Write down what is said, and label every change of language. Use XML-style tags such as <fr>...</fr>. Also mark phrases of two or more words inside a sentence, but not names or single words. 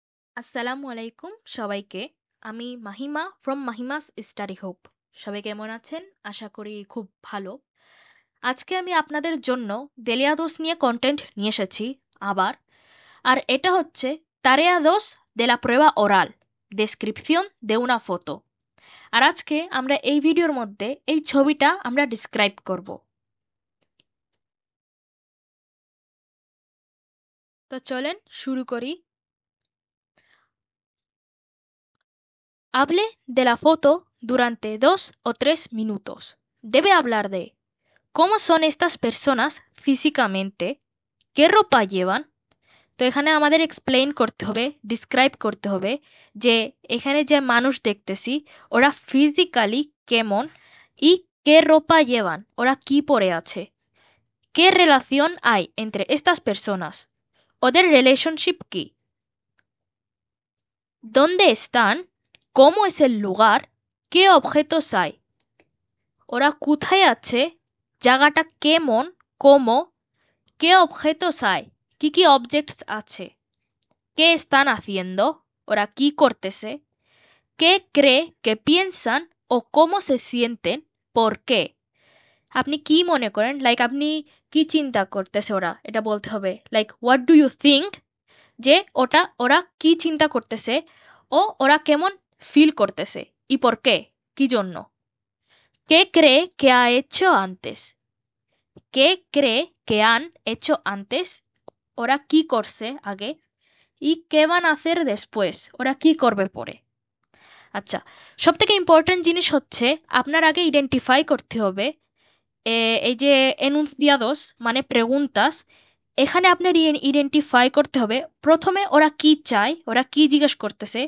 <ar>السلام عليكم</ar> <bn>সবাইকে। আমি মাহিমা ফ্রম মাহিমাস স্টাডি হোপ। সবাই কেমন আছেন? আশা করি খুব ভালো। আজকে আমি আপনাদের জন্য দেলিয়া দোষ নিয়ে কন্টেন্ট নিয়ে এসেছি আবার। আর এটা হচ্ছে</bn> <es>tarea dos de la prueba oral, descripción de una foto।</es> <bn>আর আজকে আমরা এই ভিডিওর মধ্যে এই ছবিটা আমরা ডিসক্রাইব করব। তো চলেন শুরু করি।</bn> <es>Hable de la foto durante 2 o 3 minutos. Debe hablar de ¿cómo son estas personas físicamente? ¿Qué ropa llevan?</es> <bn>তো এখানে আমাদের এক্সপ্লেইন করতে হবে, ডিসক্রাইব করতে হবে যে এখানে যে মানুষ দেখতেছি ওরা ফিজিক্যালি কেমন,</bn> <es>y qué ropa llevan,</es> <bn>ওরা কি পরে আছে,</bn> <es>qué relación hay entre estas personas,</es> <bn>ওদের রিলেশনশিপ কি,</bn> <es>dónde están, cómo es el lugar, qué objetos hay,</es> <bn>ওরা কোথায় আছে, জায়গাটা কেমন,</bn> <es>cómo, qué objetos hay,</es> <bn>কি অবজেক্টস আছে,</bn> <es>qué están haciendo,</es> <bn>ওরা কি করতেছে,</bn> <es>qué cree que piensan o cómo se sienten, por qué,</es> <bn>আপনি কি মনে করেন, লাইক আপনি কি চিন্তা করতেছে ওরা, এটা বলতে হবে,</bn> <en>like what do you think,</en> <bn>যে ওরা কি চিন্তা করতেছে ও ওরা কেমন ফিল করতেছে,</bn> <es>y por qué,</es> <bn>কি জন্য,</bn> <es>qué cree que ha hecho antes, qué cree que han hecho antes,</es> <bn>ওরা কি করছে আগে,</bn> <es>y qué van a hacer después,</es> <bn>ওরা কি করবে পরে। আচ্ছা, সবথেকে ইম্পর্ট্যান্ট জিনিস হচ্ছে আপনার আগে আইডেন্টিফাই করতে হবে এই যে এনুন্সিয়াদোস মানে প্রেগুন্তাস, এখানে আপনার আইডেন্টিফাই করতে হবে প্রথমে ওরা কি চায়, ওরা কি জিজ্ঞেস করতেছে।</bn>